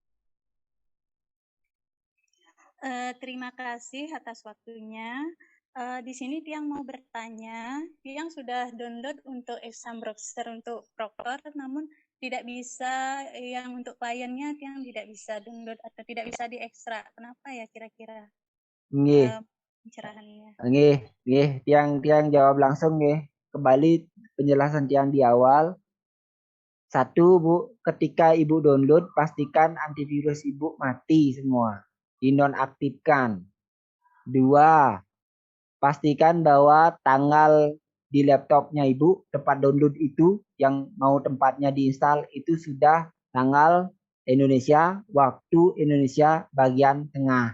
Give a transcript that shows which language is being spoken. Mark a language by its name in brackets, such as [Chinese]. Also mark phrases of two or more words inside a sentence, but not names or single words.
[Indonesian] Terima kasih atas waktunya. Di sini Tiang mau bertanya, Tiang sudah download untuk [English] exam browser [Indonesian] untuk proktor, namun tidak bisa yang untuk kliennya Tiang tidak bisa download atau tidak bisa diekstrak. Kenapa ya kira-kira? Nggih. Pencerahannya. Nggih, tiang jawab langsung nggih. Kembali penjelasan tiang di awal. 1, Bu, ketika Ibu download pastikan antivirus Ibu mati semua. Dinonaktifkan. 2, pastikan bahwa tanggal di laptopnya Ibu tempat download itu yang mau tempatnya diinstal itu sudah tanggal Indonesia, waktu Indonesia bagian tengah.